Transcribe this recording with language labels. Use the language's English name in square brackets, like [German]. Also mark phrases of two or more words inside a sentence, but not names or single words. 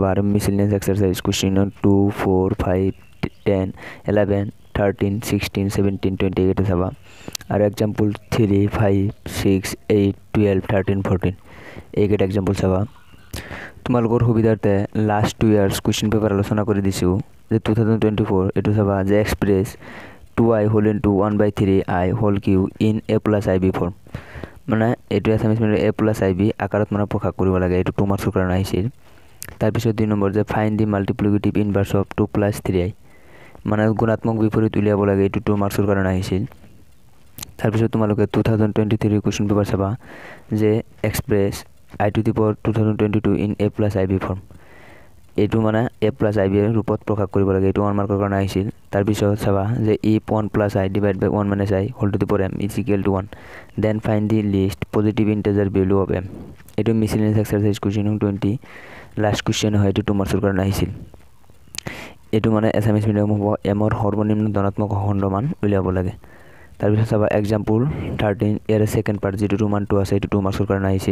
[Assamese] আৰু [English] miscellaneous exercise question [Assamese] নং 2, 4, 5, 10, 11, 13, 16, 17, 20 এইকেইটা চাবা। আৰু এক্সাম্পল 3, 5, 6, 8, 12, 13, 14 এইকেইটা এক্সাম্পল চাবা। তোমালোকৰ সুবিধাৰ্থে [English] last 2 years question paper [Assamese] আলোচনা কৰি দিছোঁ। যে 2024 এইটো চাবা যে [English] express 2i whole into 1/3i whole cube in a plus ib form. [Assamese] মানে এইটো [English] Assamese medium a plus ib [Assamese] আকাৰত মানে প্ৰকাশ কৰিব লাগে, এইটো 2 মাৰ্কছৰ কাৰণে আহিছিল। তাৰপিছত 2 নম্বৰ যে [English] find the multiplicative inverse of 2 + 3i [Assamese] মানে গুণাত্মক বিপৰীত উলিয়াব লাগে, এইটো 2 মাৰ্কছৰ কাৰণে আহিছিল। তাৰপিছত তোমালোকে 2023 [English] question paper [Assamese] চাবা যে [English] express i to the power 2022 in a plus ib form. [Assamese] এইটো মানে [English] a plus ib [Assamese] ৰ ৰূপত প্ৰকাশ কৰিব লাগে, এইটো 1 মাৰ্কৰ কাৰণে আহিছিল। তাৰপিছত চাবা যে [English] if 1 + i divided by 1 minus i whole to the power m is equal to 1 then find the least positive integer value of m। [Assamese] এইটো [English] miscellaneous exercise question [Assamese] নং 20 [English] last question [Assamese] হয়, এইটো 2 মাৰ্কছৰ কাৰণে আহিছিল। এইটো মানে [English] Assamese medium [Assamese] হ'ব, এমৰ সৰ্বনিম্ন ধনাত্মক খণ্ডমান উলিয়াব লাগে। তাৰপিছত চাবা এক্সাম্পল 13 ইয়াৰে [English] second part [Assamese] যিটো ৰোমান 2 আছে, এইটো 2 মাৰ্কছৰ কাৰণে আহিছিল।